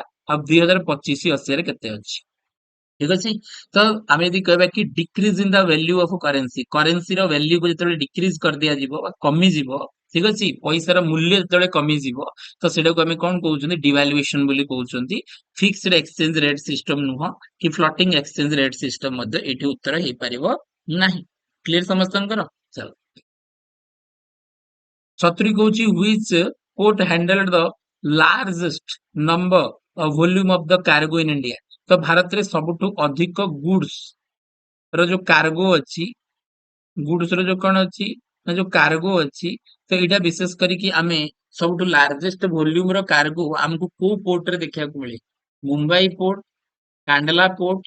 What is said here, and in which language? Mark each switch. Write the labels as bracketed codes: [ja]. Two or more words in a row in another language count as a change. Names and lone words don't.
[or] ଆଉ 2025 ମସିହାରେ କେତେ ଅଛି ଠିକ ଅଛି ତ ଆମେ ଯଦି କହିବା କି [en] decrease in the value of currency currencyର valueକୁ [or] ଯେତେବେଳେ ଡିକ୍ରିଜ କରିଦିଆଯିବ ବା କମିଯିବ ଠିକ ଅଛି ପଇସାର ମୂଲ୍ୟ ଯେତେବେଳେ କମିଯିବ ତ ସେଟାକୁ ଆମେ କଣ କହୁଛନ୍ତି ଡିଭାଲୁଏସନ ବୋଲି କହୁଛନ୍ତି [en] fixed exchange rate system [or] ନୁହଁ କି [en] floating exchange rate system [or] ମଧ୍ୟ ଏଠି ଉତ୍ତର ହେଇପାରିବ ନାହିଁ କ୍ଲିୟର ସମସ୍ତଙ୍କର ଚାଲ ସତୁରି କହୁଛି [en] which port handled the largest number of volume of the cargo in India [or] ତ ଭାରତରେ ସବୁଠୁ ଅଧିକ ଗୁଡ୍ସ ର ଯୋଉ କାର୍ଗୋ ଅଛି ଗୁଡ୍ସ ର ଯୋଉ କଣ ଅଛି ନା ଯୋଉ କାର୍ଗୋ ଅଛି ତ ଏଇଟା ବିଶେଷ କରିକି ଆମେ ସବୁଠୁ [en] largest volume ର [or] କାର୍ଗୋ ଆମକୁ କୋଉ ପୋର୍ଟ ରେ ଦେଖିବାକୁ ମିଳେ ମୁମ୍ବାଇ ପୋର୍ଟ କାଣ୍ଡଲା ପୋର୍ଟ